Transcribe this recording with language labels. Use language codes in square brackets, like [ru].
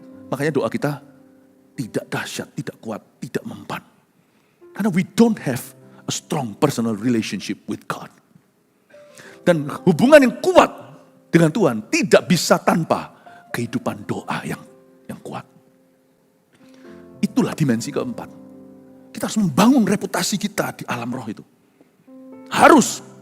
[id] Makanya doa kita tidak dahsyat, tidak kuat, tidak mempan. Karena [en] we don't have a strong personal relationship with God. [id] Dan hubungan yang kuat dengan Tuhan tidak bisa tanpa kehidupan doa yang kuat. Itulah dimensi keempat. Kita harus membangun reputasi kita di alam roh itu. Harus.